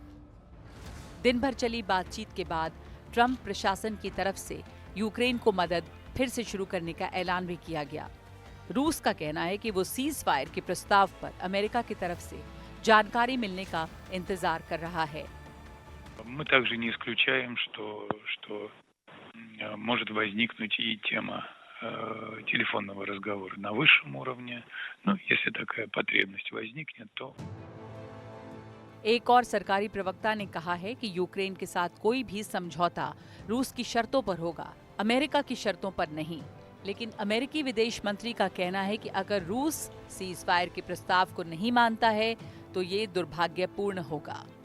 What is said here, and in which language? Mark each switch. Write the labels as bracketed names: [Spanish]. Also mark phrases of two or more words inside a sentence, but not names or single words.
[Hindi] दिन भर चली बातचीत के बाद ट्रंप प्रशासन की तरफ से यूक्रेन को मदद फिर से शुरू करने का ऐलान भी किया गया। रूस का कहना है कि वो सीज फायर के प्रस्ताव पर अमेरिका की तरफ से जानकारी मिलने का इंतजार कर रहा है। [Russian] Мы также не исключаем, что может возникнуть и тема телефонного разговора на высшем уровне. Но если такая потребность возникнет, то [Hindi] एक और सरकारी प्रवक्ता ने कहा है कि यूक्रेन के साथ कोई भी समझौता रूस की शर्तों पर होगा, अमेरिका की शर्तों पर नहीं। लेकिन अमेरिकी विदेश मंत्री का कहना है कि अगर रूस सीज फायर के प्रस्ताव को नहीं मानता है तो ये दुर्भाग्यपूर्ण होगा।